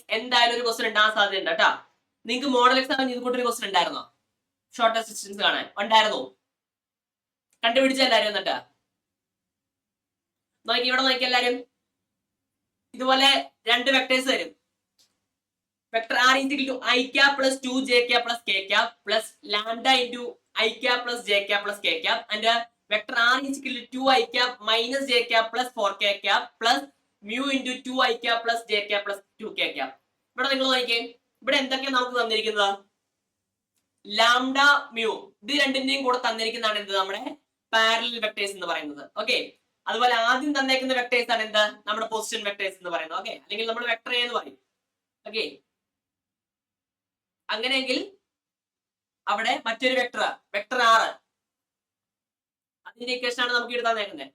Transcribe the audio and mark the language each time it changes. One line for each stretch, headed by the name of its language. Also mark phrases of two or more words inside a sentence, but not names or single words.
Malayalam: എന്തായാലും ഒരു ക്വസ്റ്റ്യൻ ഉണ്ടാകാൻ സാധ്യതയുണ്ട് കേട്ടോ. നിങ്ങൾക്ക്
English: model exam
Malayalam: ഇത് കൂട്ടൊരു ക്വസ്റ്റ്യൻ ഉണ്ടായിരുന്നോ?
English: shortest distance
Malayalam: കാണാൻ ഉണ്ടായിരുന്നോ? കണ്ടുപിടിച്ച എല്ലാരും എന്നിട്ട് നോക്കി. ഇവിടെ നോക്കി എല്ലാരും. ഇതുപോലെ രണ്ട് വെക്ടേഴ്സ് തരും.
English: വെക്ടർ r = i cap plus 2j cap plus k cap plus lambda into i cap plus j cap plus k cap and vector r = 2i cap minus j cap plus 4k cap plus mu into 2i cap plus j cap plus 2k cap.
Malayalam: ഇവിടെ നിങ്ങൾ നോക്കിയേ, ഇവിടെ എന്തൊക്കെയാണ് നമുക്ക് തന്നിരിക്കുന്നത്? ലാംഡ മ്യൂ, ഇത് രണ്ടിന്റെയും കൂടെ തന്നിരിക്കുന്നതാണ് എന്ത്? നമ്മുടെ
English: parallel vectors
Malayalam: എന്ന് പറയുന്നത്. ഓക്കെ, അതുപോലെ ആദ്യം തന്നേക്കുന്ന വെക്ടേഴ്സ് ആണ് എന്ത്? നമ്മുടെ
English: position vectors
Malayalam: എന്ന് പറയുന്നത്. ഓക്കെ, അല്ലെങ്കിൽ നമ്മൾ വെക്ടർ എന്ന് പറയും. ഓക്കെ, അങ്ങനെയെങ്കിൽ അവിടെ മറ്റൊരു
English: vector vector r,
Malayalam: അതിന്റെ ഇക്വേഷൻ ആണ് നമുക്ക് എടുത്താൽ തന്നേക്കുന്നത്.